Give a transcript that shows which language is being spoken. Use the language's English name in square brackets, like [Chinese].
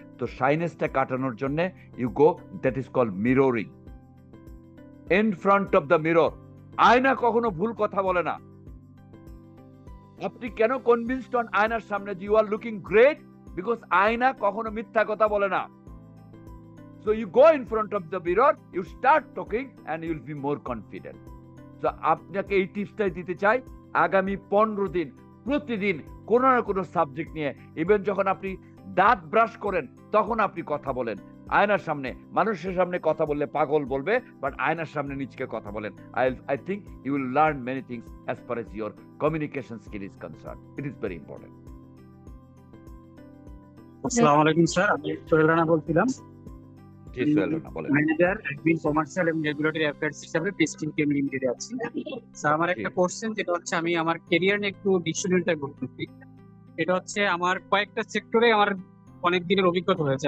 [Bangla] তো শাইনেসটা কাটানোর জন্য [English] You go, that is called mirroring, in front of the mirror. [Bangla] আয়না কখনো ভুল কথা বলে না। আপনি কেন কনভিন্সড হন আয়নার সামনে যে [English] You are looking great? [Bangla] Because আয়না কখনো মিথ্যা কথা বলে না। [English] So you go in front of the mirror, you start talking and you will be more confident. [Bangla] So আপনাকে এই টিপসটাই দিতে চাই, আগামী 15 দিন প্রতিদিন কোনো না কোনো সাবজেক্ট নিয়ে, ইভেন যখন আপনি দাঁত ব্রাশ করেন তখন আপনি কথা বলেন। আয়নার সামনে, মানুষের সামনে কথা বললে পাগল বলবে, বাট আয়নার সামনে নিজকে কথা বলেন। [English] I think you will learn many things as far as your communication skill is concerned. It is very important. [Bangla] আসসালামু আলাইকুম স্যার, আমি সোহেল রানা বলছিলাম, জি সোহেল রানা বলেন। ম্যানেজার অ্যাডমিন কমার্শিয়াল এবং রেগুলেটরি অ্যাফেয়ার্স হিসাবে পেস্টিং কেম লিমিটেডে আছি। স্যার আমার একটা কোশ্চেন, যেটা হচ্ছে আমি আমার ক্যারিয়ার নিয়ে একটু ডিকশনারিটা করতেছি। এটা হচ্ছে আমার কয়েকটা সেক্টরে আমার অনেক দিনের অভিজ্ঞতা হয়েছে।